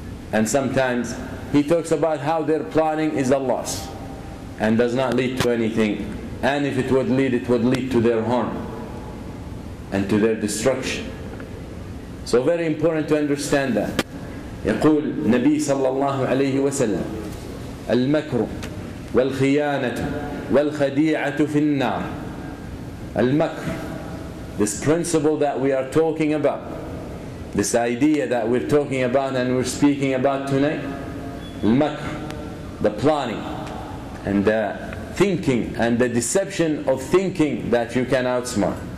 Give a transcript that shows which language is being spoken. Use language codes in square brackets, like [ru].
[en] And sometimes he talks about how their plotting is Allah's and does not lead to anything. And if it would lead to their harm and to their destruction. So very important to understand that. [ar] يقول النبي صلى الله عليه وسلم المكر والخيانة والخديعة في النار. [en] المكر, this principle that we are talking about, this idea that we're talking about and we're speaking about tonight, المكر, the plotting and the thinking and the deception of thinking that you can outsmart.